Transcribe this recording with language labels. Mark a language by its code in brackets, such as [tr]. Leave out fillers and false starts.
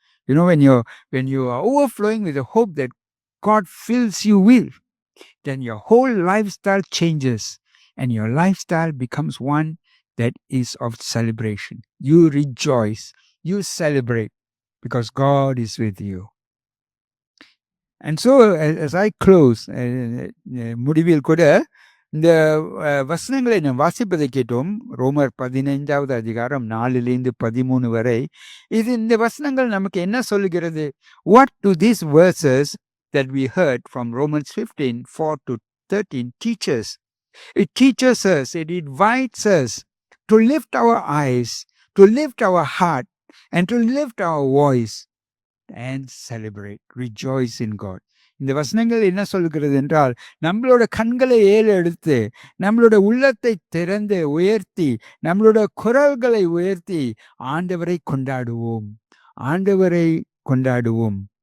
[en] You know, when you are overflowing with the hope that God fills you with, then your whole lifestyle changes and your lifestyle becomes one that is of celebration. You rejoice, you celebrate because God is with you. And so as I close, [ta] முடிவில் கூட இந்த வசனங்களை நாம் வாசிப்பதை கேட்டோம். ரோமர் 15வது அதிகாரம் 4-13 வரை. இந்த வசனங்கள் நமக்கு என்ன சொல்லுகிறது? [en] What do these verses that we heard from Romans 15:4-13 teach us? It teaches us, it invites us to lift our eyes, to lift our heart, and to lift our voice and celebrate, rejoice in God. [ta] இந்த வசனங்கள் என்ன சொல்கிறது என்றால், நம்மளோட கண்களை ஏறெடுத்து, நம்மளோட உள்ளத்தை திறந்து உயர்த்தி, நம்மளோட குரல்களை உயர்த்தி ஆண்டவரை கொண்டாடுவோம், ஆண்டவரை கொண்டாடுவோம்.